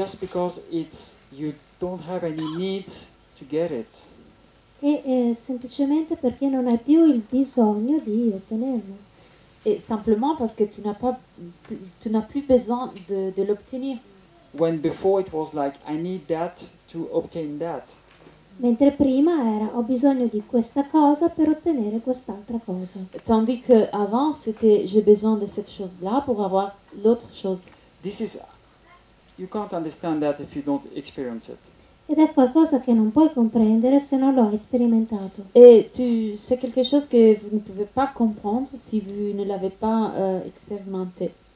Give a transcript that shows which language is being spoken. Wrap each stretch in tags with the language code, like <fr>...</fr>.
<en>Just because you don't have any need to get it.</en> <it>E semplicemente perché non hai più il bisogno di ottenerlo.</it> <fr>Et simplement parce que tu n'as plus besoin de l'obtenir.</fr> <en>When before it was like, I need that to obtain that.</en> <it>Mentre prima era ho bisogno di questa cosa per ottenere quest'altra cosa.</it> <fr>Tandis qu'avant, c'était j'ai besoin de cette chose-là pour avoir l'autre chose.</fr> <en>You can't understand that if you don't experience it.</en> <it>Ed è qualcosa che non puoi comprendere se non lo hai sperimentato.</it> <fr>Et c'est quelque chose que vous ne pouvez pas comprendre si vous ne l'avez pas expérimenté.</fr>